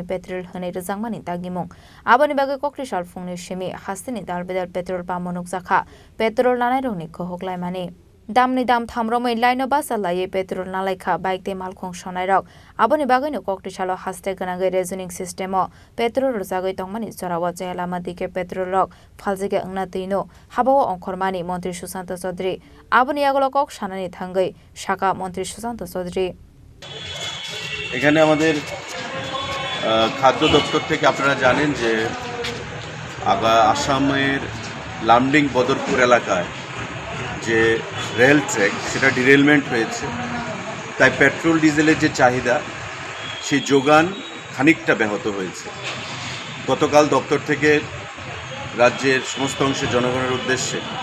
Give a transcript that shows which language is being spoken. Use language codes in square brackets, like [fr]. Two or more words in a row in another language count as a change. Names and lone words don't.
[trp] petrol hone Rwjagmani dagimung abani bagai koktishal phungni shimi hasteni dalbedal petrol pama nukjakha petrol nanai rongni khohoklaimani Damni dam thamromai laino basalaye petrol nalaikha bike te malkhung sonairok aboni bagaino koktishalo haste ganagai [en] Rationing system [trp] o petrol Rwjagwi Tongmani jorawa jayalama dike petrol rok faljege angna tino habao ongkhormani Mantri Sushanta Chowdhury aboni agolo kok sanani thangai shaka Mantri Sushanta Chowdhury [bn] এখানে আমাদের খাদ্য দপ্তর থেকে আপনারা জানেন যে আসামের লামডিং বদরপুর এলাকায় যে [en] rail track [bn] সেটা ডিরেলমেন্ট হয়েছে তাই [en] petrol diesel [bn] যে চাহিদা সেই যোগান খানিকটা ব্যাহত হয়েছে গতকাল দপ্তর থেকে রাজ্যের সমস্ত অংশের জনগণের উদ্দেশ্যে